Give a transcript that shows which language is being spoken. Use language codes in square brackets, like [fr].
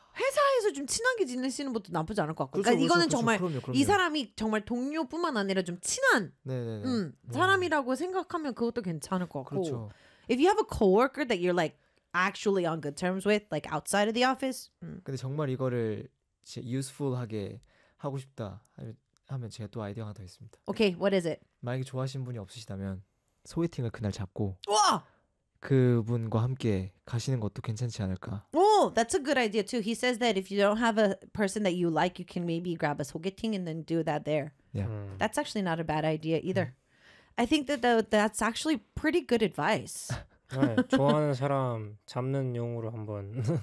[ko] 회사에서 좀 친하게 지내시는 것도 나쁘지 않을 것 같고 그렇죠, 그러니까 이거는 그렇죠, 정말 그럼요. 이 사람이 정말 동료뿐만 아니라 좀 친한 사람이라고 생각하면 그것도 괜찮을 것 같고 그렇죠. [en] If you have a coworker that you're like actually on good terms with like outside of the office [ko] 근데 정말 이거를 useful하게 하고 싶다 하면 제가 또 아이디어 하나 더 있습니다. [en] Okay, what is it? [ko] 만약에 좋아하신 분이 없으시다면 소개팅을 그날 잡고 우와! 그분과 함께 가시는 것도 괜찮지 않을까? [en] Oh, that's a good idea too. He says that if you don't have a person that you like, you can maybe grab a 소개팅 and then do that there. Yeah. Mm. That's actually not a bad idea either. I think that that's actually pretty good advice. [ko] 네, 좋아하는 사람 잡는 용으로 한번